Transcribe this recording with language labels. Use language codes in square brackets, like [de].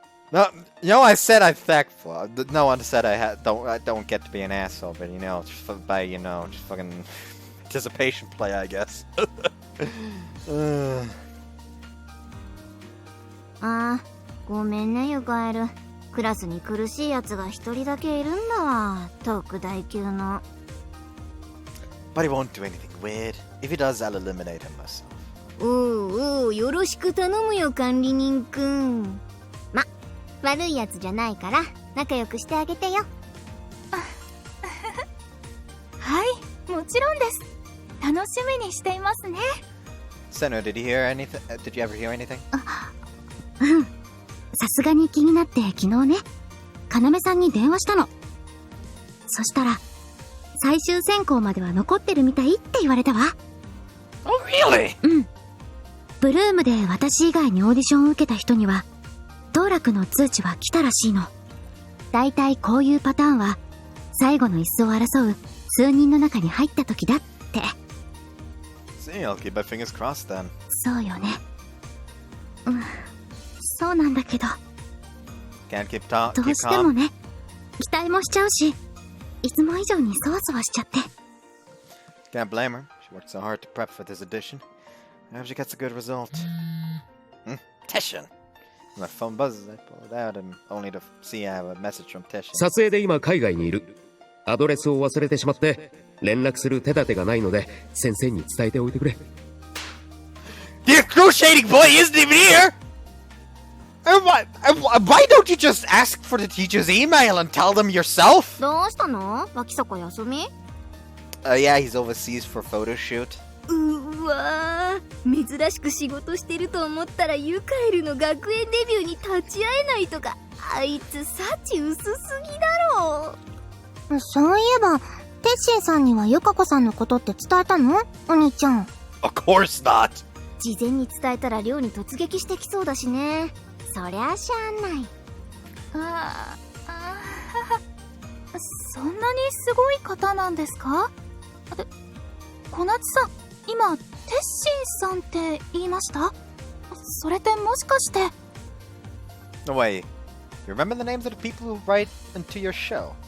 [en] No, you know, I said I'm thankful. No one said I don't get to be an asshole, but you know, just fucking anticipation play, I guess. [ja] ああ、ごめんねユカエル。クラスに苦しいやつが一人だけいるんだわ。特大級の。 [en] But he won't do anything weird. If he does, I'll eliminate him myself. [ja] おうおう、よろしく頼むよ管理人くん。ま、悪いやつじゃないから仲良くしてあげてよ。はい、もちろんです。楽しみにしていますね。 [en] Senna, did you hear anything? Did you ever hear anything? [ja] うん。さすがに気になって昨日ね、要さんに電話したの。そしたら、最終選考までは残ってるみたいって言われたわ。 [en] Oh, really? [ja] うん。ブルームで私以外にオーディションを受けた人には、当落の通知は来たらしいの。だいたいこういうパターンは、最後の椅子を争う数人の中に入った時だって。 [en] See, I'll keep my fingers crossed then. [ja] そうよね。うん。そうなんだけど。 [en] Can't keep calm. [ja] どうしてもね、期待もしちゃうし、いつも以上にそわそわしちゃって。 [en] Can't blame her. She worked so hard to prep for this edition. I hope she gets a good result. Teshin! My phone buzzes. I pull it out and only to see I have a message from Teshin. [ja] 撮影で今海外にいる。アドレスを忘れてしまって連絡する手立てがないので先生に伝えておいてくれ。 [en] The excruciating boy isn't even here! Why don't you just ask for the teacher's email and tell them yourself? [ja] どうしたの？脇坂休み？ [en] Yeah, he's overseas for a photo shoot. [ja] うわー、珍しく仕事してると思ったらユカエルの学園デビューに立ち会えないとか、あいつ幸薄すぎだろ。そういえば、テッシンさんにはユカ子さんのことって伝えたの？お兄ちゃん。 [en] Of course not! [ja] 事前に伝えたら寮に突撃してきそうだしね。そりゃあしゃあない。そんなにすごい方なんですか？小夏さん、今テッシンさんって言いました？それってもしかして。 [en] No way. You remember the names of the people who write into your show?